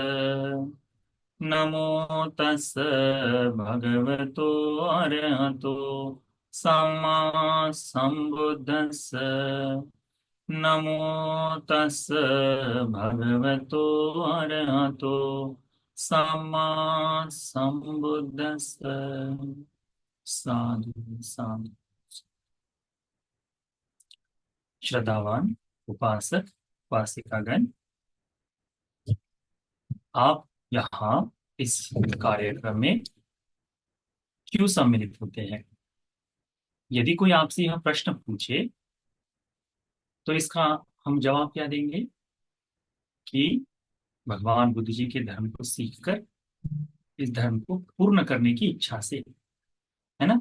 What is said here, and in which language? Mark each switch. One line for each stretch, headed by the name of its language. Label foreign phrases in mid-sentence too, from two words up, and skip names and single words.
Pali: नमो तस् भगवतो अरहतो सम्मा सम्बुद्धस्स। नमो तस् भगवतो अरहतो सम्मा सम्बुद्धस्स। साधु साधु।
Hindi: श्रद्धावान उपासक उपासिकागण, आप यहाँ इस कार्यक्रम में क्यों सम्मिलित होते हैं? यदि कोई आपसे यह प्रश्न पूछे तो इसका हम जवाब क्या देंगे कि भगवान बुद्ध जी के धर्म को सीखकर इस धर्म को पूर्ण करने की इच्छा से, है ना।